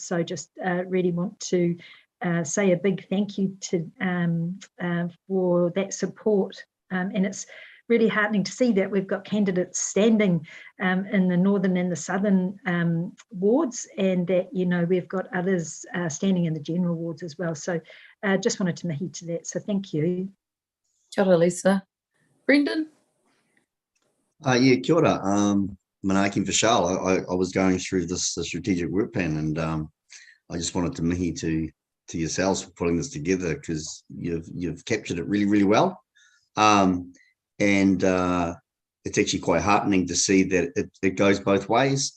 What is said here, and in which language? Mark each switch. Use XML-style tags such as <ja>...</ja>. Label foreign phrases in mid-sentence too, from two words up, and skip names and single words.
<en>So just really want to say a big thank you to for that support, and it's really heartening to see that we've got candidates standing in the northern and the southern wards, and that we've got others standing in the general wards as well. So just wanted to mihi to that. So thank you.</en> <mi>Kia ora,</mi> <en>Lisa. Brendan?</en> <mi>Yeah, kia ora.</mi> <en>Manaki and Vishal, I was going through the strategic work plan, and I just wanted to mihi to yourselves for putting this together, because you've captured it really, really well. And it's actually quite heartening to see that it goes both ways.</en>